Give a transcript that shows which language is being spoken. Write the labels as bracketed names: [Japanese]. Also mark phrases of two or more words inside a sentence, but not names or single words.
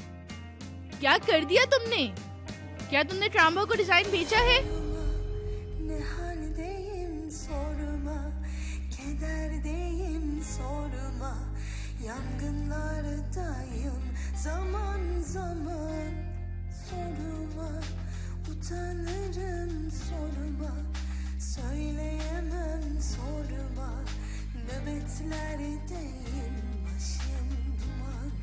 [Hindi] क्या कर दिया तुमने? क्या तुमने ट्राम्बो को डिजाइन बेचा है? [Turkish] Ne haldeyim sorma, kederdeyim sorma, yangınlardayım zaman zaman sorma, utanırım sorma, söyleyemem sorma, nöbetlerdeyim başım duman.